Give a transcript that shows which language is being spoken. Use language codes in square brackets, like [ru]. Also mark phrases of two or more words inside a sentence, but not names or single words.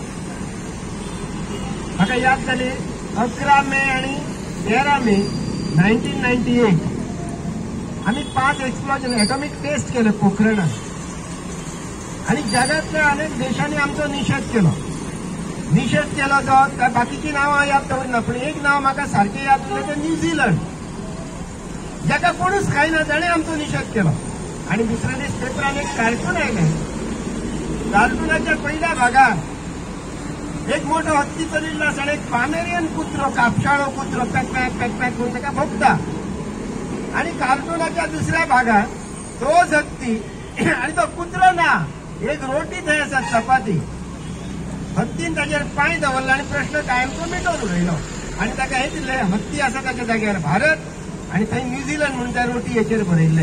[mr] आता याद झाले 11 मे आणि 13 मे 1998 आम्ही 5 [en] explosion atomic test [mr] केलं पोखरणात आणि जगातल्या अनेक देशांनी आमचा निषेध केला [kok] तर बाकीची नावं याद दवरना पण एक नाव म्हाका सारखे याद उरलें [mr] ते न्यूझीलंड. [kok] जाका कोणूच खायना ताणे आमचो निषेध केलो आणि दुसऱ्या दीस पेपरान एक कार्टून आयलें. कार्टूनाच्या पहिल्या भागात एक मोठो हत्ती चलिल्लो आसा आणि एक पामेरियन कुत्रो कापशाळो कुत्रो पॅक पॅक पॅक पॅक करून ताका भोगता आणि कार्टूनाच्या दुसऱ्या भागात तोच हत्ती आणि तो कुत्रो ना एक रोटी थंय आसा चपाती हत्तीन ताचेर पांय दवरला आणि प्रश्न कायमचो मिटोवन उडयलो आणि ताका हे दिलें हत्ती आसा ताच्या जाग्यार भारत आणि थंय न्यूझीलंड म्हणून त्या रोटी हेचेर बरयल्लें.